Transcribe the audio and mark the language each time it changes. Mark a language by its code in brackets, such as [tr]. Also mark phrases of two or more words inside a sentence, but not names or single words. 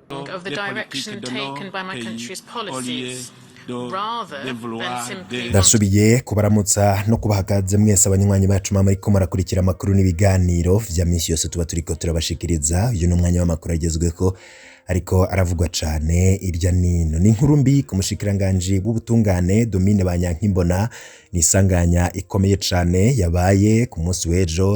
[en] of the direction taken by my country's policies, rather than simply [rn] ndasubiye kubaramutsa no kubahagaze mwese abanywanyi bacu muriko murakurikira amakuru n'ibiganiro vya misi yose tuba turiko turabashikiriza. Uyu ni umwanya w'amakuru agezweko ariko aravugwa cane irya nino. Ni inkuru mbi ku mushikiranganji w'ubutungane Domine Banyankimbona, ni isanganya ikomeye cane yabaye ku munsi w'ejo.